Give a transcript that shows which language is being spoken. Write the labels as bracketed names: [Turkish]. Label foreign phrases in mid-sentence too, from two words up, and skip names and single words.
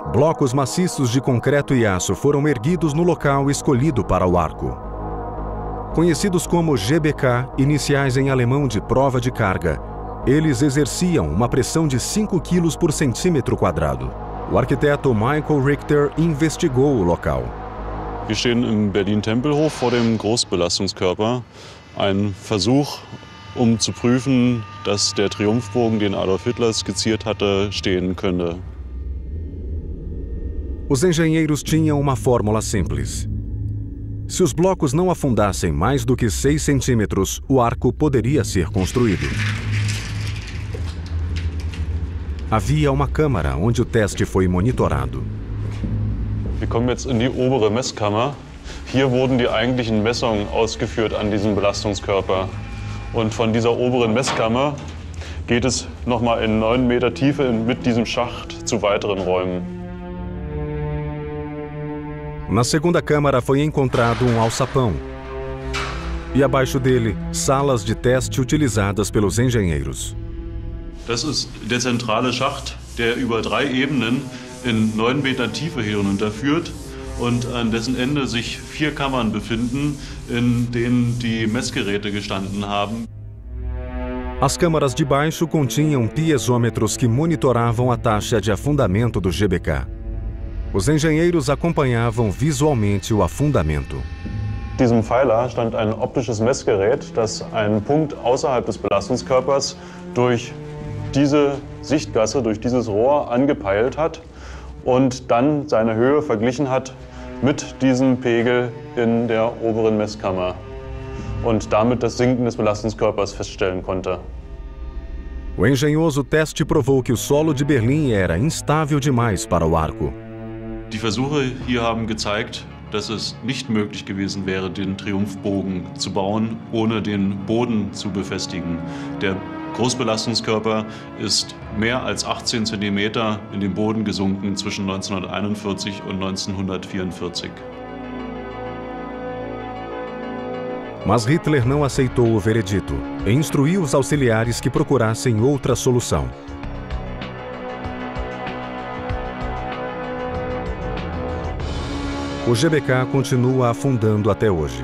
[Portuguese] Blocos maciços de concreto e aço foram erguidos no local escolhido para o arco. Conhecidos como GBK, iniciais em alemão de prova de carga, eles exerciam uma pressão de 5 kg por centímetro quadrado. O arquiteto Michael Richter investigou o local. [German] Wir stehen im Berlin-Tempelhof vor dem Großbelastungskörper. Ein Versuch, zu prüfen, dass der Triumphbogen, den Adolf Hitler skizziert hatte, stehen könnte. [Portuguese] Os engenheiros tinham uma fórmula simples. Se os blocos não afundassem mais do que 6 centímetros, o arco poderia ser construído. Havia uma câmara onde o teste foi monitorado. [German] Wir kommen jetzt in die obere Messkammer. Hier wurden die eigentlichen Messungen ausgeführt an diesem Belastungskörper. Und von dieser oberen Messkammer geht es nochmal in 9 Meter Tiefe mit diesem Schacht zu weiteren Räumen. [Portuguese] Na segunda câmara foi encontrado um alçapão. E abaixo dele, salas de teste utilizadas pelos engenheiros. [German] Das ist der zentrale Schacht, der über 3 Ebenen in 9 Meter Tiefe hinunterführt und an dessen Ende sich 4 Kammern befinden, in denen die Messgeräte gestanden haben. [Portuguese] As câmaras de baixo continham piezômetros que monitoravam a taxa de afundamento do GBK. Os engenheiros acompanhavam visualmente o afundamento. [German] In diesem Pfeiler stand ein optisches Messgerät, das einen Punkt außerhalb des Belastungskörpers durch diese Sichtgasse, durch dieses Rohr angepeilt hat und dann seine Höhe verglichen hat mit diesem Pegel in der oberen Messkammer und damit das Sinken des Belastungskörpers feststellen konnte. [Portuguese] O engenhoso teste provou que o solo de Berlim era instável demais para o arco. [German] Die Versuche hier haben gezeigt, dass es nicht möglich gewesen wäre, den Triumphbogen zu bauen, ohne den Boden zu befestigen. Der Großbelastungskörper ist mehr als 18 cm in den Boden gesunken zwischen 1941 und 1944. [Portuguese] Mas Hitler não aceitou o veredito e instruiu os auxiliares que procurassem outra solução. O GBK continua afundando até hoje.